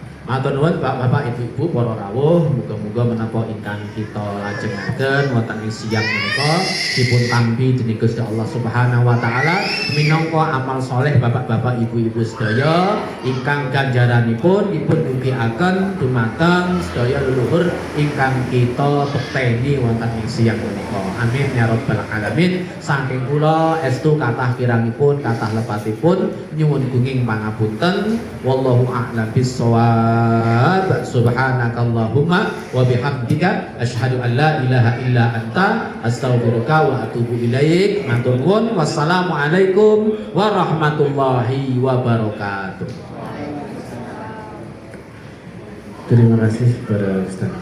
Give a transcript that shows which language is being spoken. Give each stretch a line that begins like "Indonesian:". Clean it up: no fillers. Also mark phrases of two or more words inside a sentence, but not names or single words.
Javanese: Matur nuwun Bapak-bapak, Ibu-ibu, para rawuh, muga-muga menapa ingkang kita lajengaken wonten ing siang menika dipun tampi dening Gusti Allah
Arabic: سبحانه وتعالى
Javanese: minangka amal saleh Bapak-bapak, Ibu-ibu sedaya ingkang ganjaranipun dipun mugiaken dumateng sedaya leluhur ingkang kita pekteni wonten ing siang menika.
Arabic: آمين يا رب العالمين.
Javanese: Saking kula estu kathah kirangipun kathah lepatipun nyuwun gunging pangapunten.
Arabic: والله أعلم بالصواب. سبحانك اللهم وبحمدك أشهد أن لا إله إلا أنت أستغفرك وأتوب إليك.
Javanese: Matur nuwun.
Arabic: والسلام عليكم ورحمة الله وبركاته.
Indonesian: Terima kasih kepada Ustaz